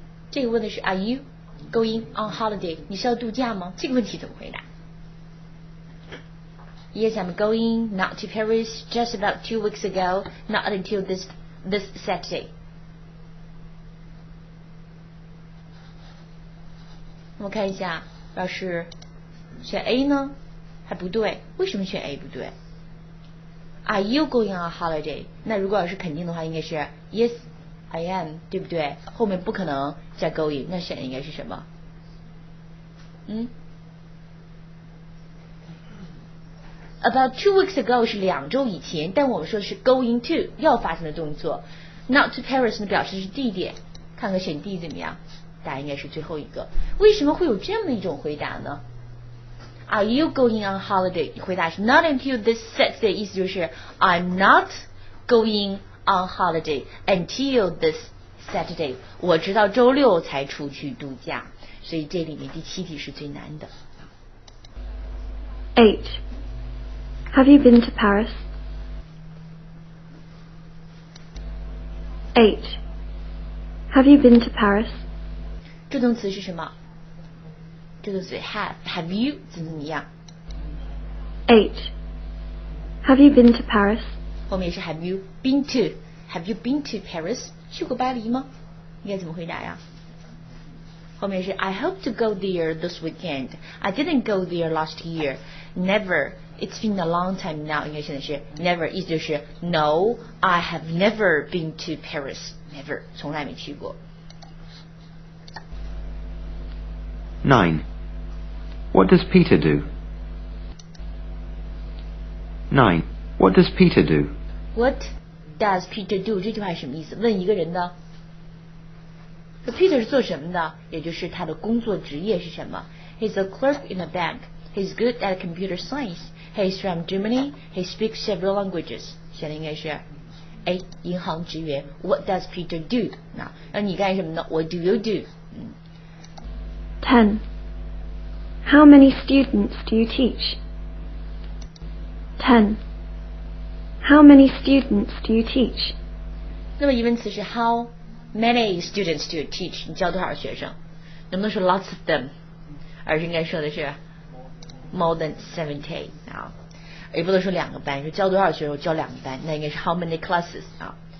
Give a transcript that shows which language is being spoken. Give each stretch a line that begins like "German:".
Chinese: 这个问的是
English: Are you going on holiday？
Chinese: 你是要度假吗？这个问题怎么回答？
English: Yes, I'm going not to Paris just about 2 weeks ago, not until this Saturday。
Chinese: 我们看一下，要是选 A 呢还不对，为什么选 A 不对？
English: Are you going on holiday？
Chinese: 那如果要是肯定的话应该是
English: Yes I am，
Chinese: 对不对？后面不可能加 going， 那选的应该是什么？
English: About 2 weeks ago
Chinese: 是2周以前，但我们说的是
English: going to
Chinese: 要发生的动作。
English: Not to Paris
Chinese: 呢表示是地点，看看选 D 怎么样？答案应该是最后一个。为什么会有这么一种回答呢？
English: Are you going on holiday？
Chinese: 回答是
English: Not until this Saturday，
Chinese: 意思就是
English: I'm not going on holiday until this Saturday，
Chinese: 我直到周六才出去度假。所以这里面第7题是最难的。
English: 8. Have you been to Paris? 8. Have you been to Paris?
Chinese: 助动词是什么？助动词
English: have you
Chinese: 怎么样？
English: 8. Have you been to Paris?
Chinese: 后面是
English: have you been to Paris？
Chinese: 去过巴黎吗？应该怎么回答呀？
English: 后面是 I hope to go there this weekend. I didn't go there last year. Never. It's been a long time now.
Chinese: 应该现在是
English: never，
Chinese: 意思就是
English: No, I have never been to Paris.
Chinese: Never， 从来没去过。
English: 9. What does Peter do? 9. What does Peter do? What does Peter do？
Chinese: 这句话是什么意思？问一个人的。说 Peter 是做什么的？也就是他的工作职业是什么？
English: He's a clerk in a bank. He's good at computer science. He's from Germany. He speaks several languages.
Chinese: 选的应该是 A. 银行职员。
English: What does Peter do?
Chinese: 那你干什么呢？
English: What do you do? 10. How many students do you teach? 10. How many students do you teach?
Chinese: 那么疑问词是
English: How many students do you teach?
Chinese: 你教多少学生？能不能说
English: lots of them？
Chinese: 而是应该说的是
English: more than 70
Chinese: 啊，也不能说2个班，说教多少学生？我教2个班，那应该是
English: how many classes
Chinese: 啊？